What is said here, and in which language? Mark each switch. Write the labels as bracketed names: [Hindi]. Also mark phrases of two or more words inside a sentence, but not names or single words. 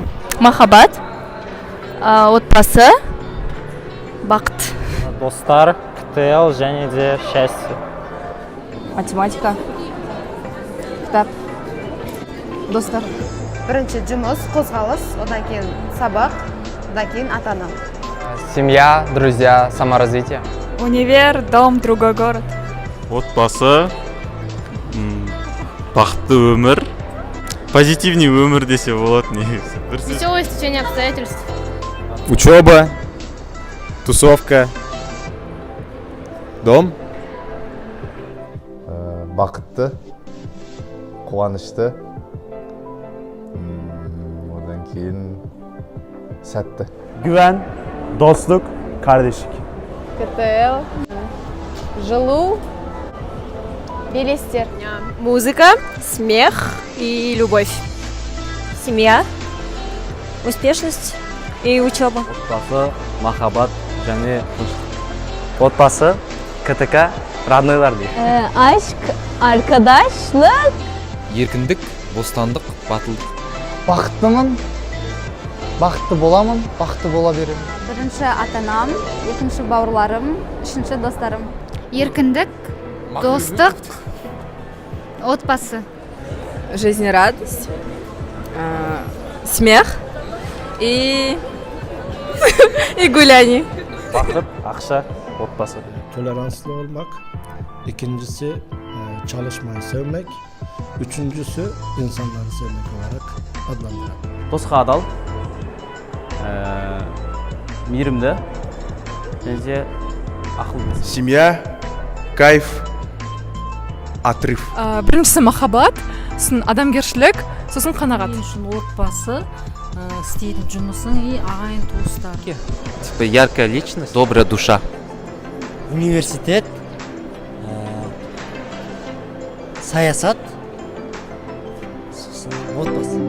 [Kazakh] Махаббат, отбасы, бақыт. Достар, ктл және де счастье. Математика, кітап, достар. Бірінші жұмыс, қозғалыс, одан кейін сабақ, одан кейін ата-ана. [Russian] Семья, друзья, саморазвитие. Универ, дом, другой город. [Kazakh] Отбасы, бақытты өмір, позитивный өмір десе болады негізі. [Russian] Веселое стечение обстоятельств. Учеба, тусовка, дом. [Kazakh] Бақытты, қуанышты, одан кейін сәтті. [Turkish] Güven, dostluk, kardeşlik. [Kazakh] КТЛ, жылу, белестер. [Russian] Музыка, смех и любовь. Семья, успешность и учеба. [Kazakh] Отбасы, махаббат және тыныштық. Отбасы, КТК, роднойлар дейді. [Turkish] Aşk, arkadaşlık. [Kazakh] Еркіндік, бостандық, батылдық. Бақыттымын, бақытты боламын, бақытты бола беремін. Бірінші ата-анам, екінші бауырларым, үшінші достарым. Еркіндік, достық, отбасы. [Russian] Жизнерадость, смех и гуляние. [Kazakh] Бақыт, ақша, отбасы. [Turkish] Toleranslı olmak, ikincisi çalışmayı sevmek, üçüncüsü insanları sevmek olarak adlandırılır. [Kazakh] Досқа адал, мейірімді, және де ақылды. [Russian] Семья, кайф, отрыв. [Kazakh] Біріншісі махаббат, сосын адамгершілік, сосын қанағат. Отбасы, істейтін жұмысың и ағайын туыстар. [Russian] Типа яркая личность, добрая душа. [Kazakh] Университет, саясат, отбасы.